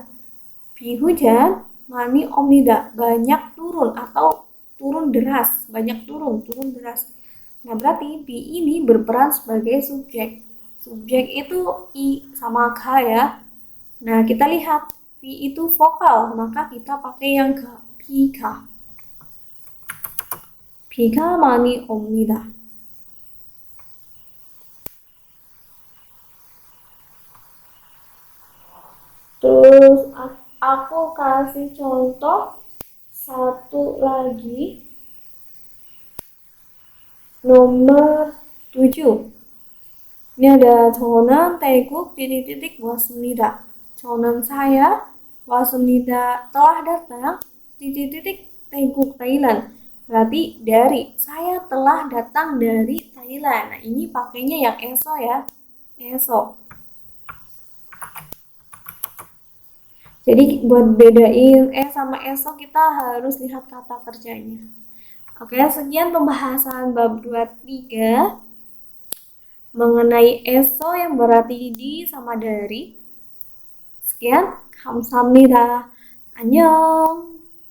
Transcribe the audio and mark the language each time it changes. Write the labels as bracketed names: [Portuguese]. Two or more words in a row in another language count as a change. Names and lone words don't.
[Korean] Bi hujan, 많이 옵니다. [Indonesian] Banyak turun atau turun deras. Banyak turun deras. Nah, berarti bi ini berperan sebagai subjek. Subjek itu I sama K ya. Nah, kita lihat bi itu vokal, maka kita pakai yang ke 비가. [Korean] 비가 많이 옵니다. [Indonesian] Terus aku kasih contoh satu lagi, nomor 7. Ini ada [Korean] 저는 태국 [Indonesian] titik-titik 왔습니다. [Korean] 저는 saya 왔습니다. [Indonesian] Telah datang titik-titik Taeguk Thailand. Berarti dari, saya telah datang dari Thailand. Nah, ini pakainya yang eso ya. Eso. Jadi buat bedain sama eso kita harus lihat kata kerjanya. Oke, sekian pembahasan bab 23 mengenai eso yang berarti di sama dari. Sekian, [Korean] 감사합니다. 안녕.